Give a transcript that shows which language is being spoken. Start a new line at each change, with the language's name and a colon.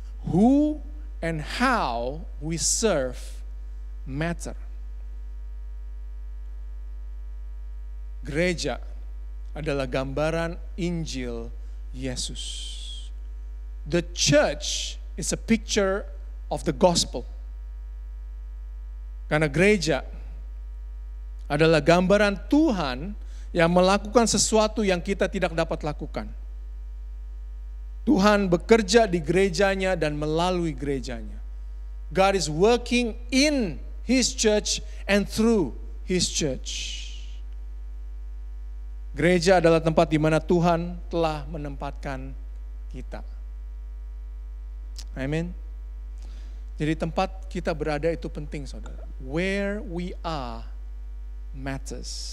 English: Who and how we serve matter.
Indonesian: Gereja adalah gambaran Injil Yesus.
English: The church is a picture of the gospel.
Indonesian: Karena gereja adalah gambaran Tuhan yang melakukan sesuatu yang kita tidak dapat lakukan. Tuhan bekerja di gerejanya dan melalui gerejanya.
English: God is working in His church and through His church.
Indonesian: Gereja adalah tempat di mana Tuhan telah menempatkan kita. Amin. Jadi tempat kita berada itu penting, saudara.
English: Where we are matters.